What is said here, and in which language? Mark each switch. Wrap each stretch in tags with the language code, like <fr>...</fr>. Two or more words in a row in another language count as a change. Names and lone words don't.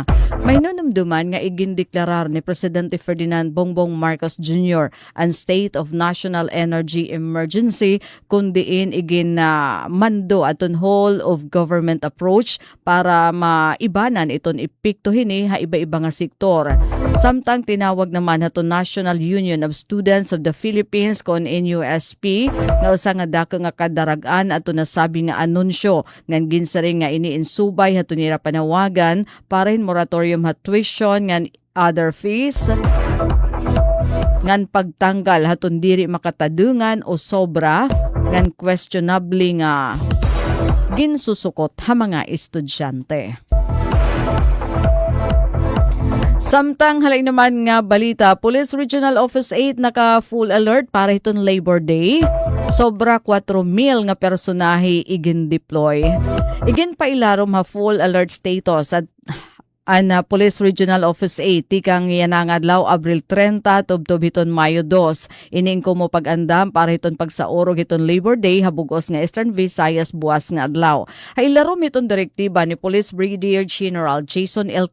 <war>May nunumduman nga igindeklarar ni Presidente Ferdinand Bongbong Marcos Jr. ang State of National Energy Emergency kundiin igin na mando aton</war> <en>whole of government approach</en> <war>para maibanan iton epekto hini ha iba-iba nga sektor. Samtang tinawag naman aton National Union of Students of the Philippines kon NUSP nga usa nga dako nga kadaragan aton nasabi nga anunsyo ngan ginsaring nga iniinsubay aton nira panawagan para hin moratorium ha tuition ngan</war> <en>other fees</en> <war>ngan pagtanggal haton diri makatadungan o sobra ngan questionable nga ginsusukot ha mga estudyante. Samtang halay naman nga balita, Police Regional Office 8 naka</war> <en>full alert</en> <war>para iton Labor Day. Sobra 4,000 nga personahe igin deploy. Igin pa ilarom ha</war> <en>full alert status</en> <war>at Police Regional Office 8 tikang yanang adlaw Abril 30 tubtob hiton Mayo 2. Ining ko mo pag-andam para hiton pagsaorog hiton Labor Day habugos nga Eastern Visayas buwas nga adlaw. Hailarom hiton direktiba ni Police Brigadier General Jason L.</war>